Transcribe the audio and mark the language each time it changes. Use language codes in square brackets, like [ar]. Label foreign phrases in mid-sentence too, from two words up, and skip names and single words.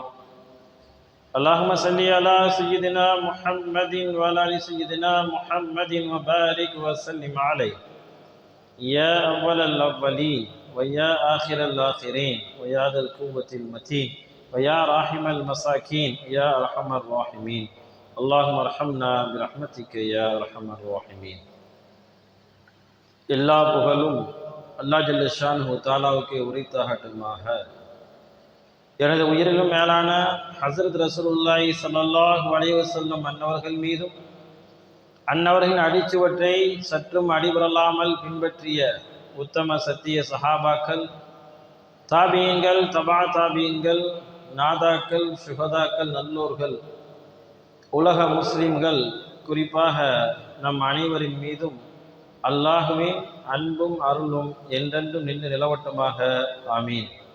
[ar] اللهم صل على سيدنا محمد وعلى ال سيدنا محمد وبارك وسلم عليه، يا اول الاولين ويا اخر الاخرين ويا ذا القوة المتين ويا راحم المساكين يا أرحم الراحمين. اللهم ارحمنا برحمتك يا أرحم الراحمين. [ta] எல்லா புகழும் அல்லாஹ் [ar] جل شأنه [ta] தஆலாவுக்கே உரித்தாகட்டுமாக. எனது உயிரிலும் மேலான ஹஸரத் [ar] رسول الله صلى الله عليه وسلم [ta] அன்னவர்கள் மீதும் அன்னவர்களின் அடிச்சுவற்றை சற்றும் அடிபரலாமல் பின்பற்றிய உத்தம சத்திய சஹாபாக்கள், தாபியீன்கள், தபா தாபியீன்கள், நாதாக்கள், சுஹதாக்கள், நல்லோர்கள், உலக முஸ்லிம்கள், குறிப்பாக நம் அனைவரின் மீதும் அல்லாஹுவின் அன்பும் அருளும் என்றென்றும் நின்று நிலவட்டமாக, ஆமீன்.